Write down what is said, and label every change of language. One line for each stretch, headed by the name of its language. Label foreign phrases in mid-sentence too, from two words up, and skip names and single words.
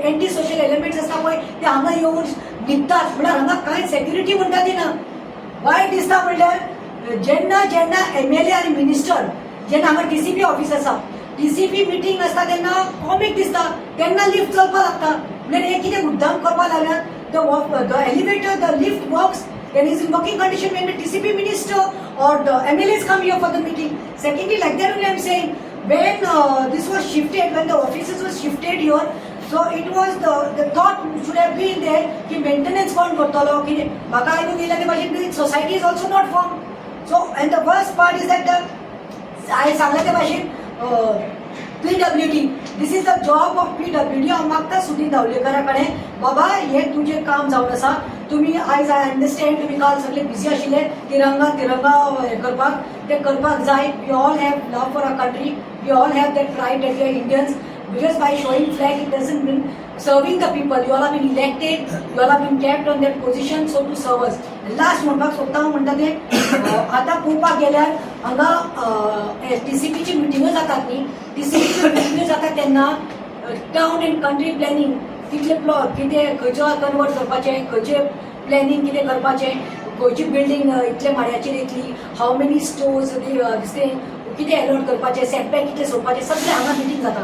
English: anti social elements
Konkani: आसता पळय ते हांगा येवन न्हिदतात, म्हळ्यार हांगा कांय सेक्युरिटी म्हणटा ती ना. वायट दिसता म्हणल्यार जेन्ना MLA आनी मिनिस्टर जेन्ना हांगा TCP ऑफिस आसा, TCP मिटींग आसता तेन्ना कॉमीक दिसता, तेन्ना लिफ्ट चलपाक लागता. म्हणजे हे कितें मुद्दाम करपाक लागल्यात.
English: The elevator, the lift works and is in working condition when the TCP minister or the MLAs come here for the meeting. Secondly, like that only I am saying, when this was shifted, when the offices were shifted here, so it was the thought should have been there
Konkani: ki maintenance कोण करतलो, की म्हाका आयकूंक येयला ते भाशेन
English: society is also not formed. So and the worst part is that
Konkani: हांवें सांगला ते भाशेन
English: PWD, this is the job of PWD.
Konkani: हांव मागता सुनील धावलेकरा कडेन, बाबा हे तुजें काम जावन आसा, तुम्ही आयज
English: I understand
Konkani: तुम्ही काल सगळे बिजी आशिल्ले तिरंगा हे करपाक, ते करपाक जाय.
English: We all have love for a country, we all have that pride that we are Indians. Because by showing flag, it doesn't mean serving the people. You all have been elected, you all have been kept on that position, so to serve us.
Konkani: Last म्हणपाक सोदता हांव म्हणटा तें, आतां पळोवपाक गेल्यार हांगा TCPची मिटिंग्यो जातात न्ही, TCPच्यो मिटिंग्यो जाता तेन्ना टावन एंड कंट्री प्लॅनिंग कितले प्लॉट, कितें खंयचो कन्वर्ट करपाचें, खंयचें प्लॅनिंग कितें करपाचें, खंयची बिल्डींग इतल्या माळ्याचेर येतली,
English: how many storeys
Konkani: दिसतें, कितें अलॉट करपाचें, सेटबॅक कितें सोडपाचें, सगळें हांगा मिटींग जाता.